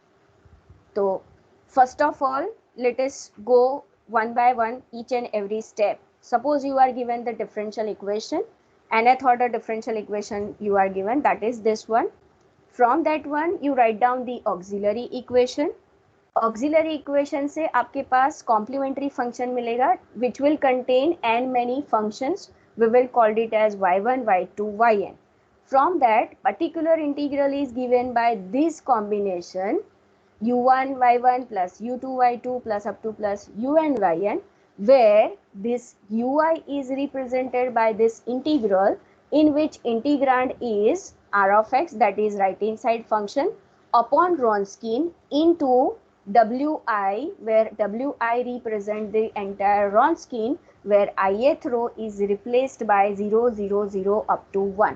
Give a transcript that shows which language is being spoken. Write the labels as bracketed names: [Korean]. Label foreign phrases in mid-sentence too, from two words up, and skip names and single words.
[English] So first of all, let us go one by one each and every step. Suppose you are given the differential equation, nth order differential equation you are given, that is this one. From that one you write down the auxiliary equation. Auxiliary equation [Hindi] से आपके पास [English] complementary function मिलेगा which will contain n many functions. We will call it as y1, y2, yn. From that, particular integral is given by this combination u1 y1 plus u2 y2 plus up to plus un yn, where this ui is represented by this integral, in which integrand is r of x, that is right hand side function, upon Wronskian into wi, where wi represent the entire Wronskian, where ith row is replaced by 0, 0, 0 up to 1.